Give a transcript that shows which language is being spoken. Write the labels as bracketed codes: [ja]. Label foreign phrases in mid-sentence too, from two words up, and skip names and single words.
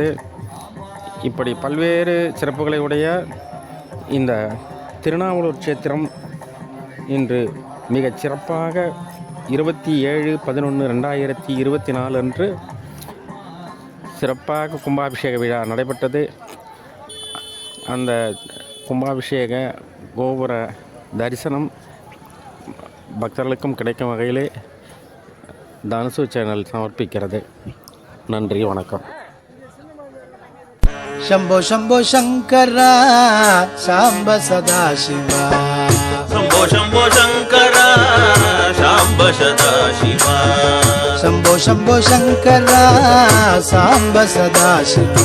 [ta] இப்படி பல்வேறு சிறப்புகளை உடைய இந்த திருநாவலூர் சேத்திரம் இன்று மிகச் சிறப்பாக 27/11/2024 அன்று சிறப்பாக கும்பாபிஷேக விழா நடைபெற்றது. அந்த கும்பாபிஷேக கோபுர தரிசனம் பக்தர்களுக்கும் கிடைக்கும் வகையிலே தனுசு சேனல் சமர்ப்பிக்கிறது. நன்றி, வணக்கம். [sa] शंभो शंभो शंकरा सांब सदाशिवा, शंभो शंभो शंकरा सांब सदाशिवा, शंभो शंभो शंकरा सांब सदाशिवा,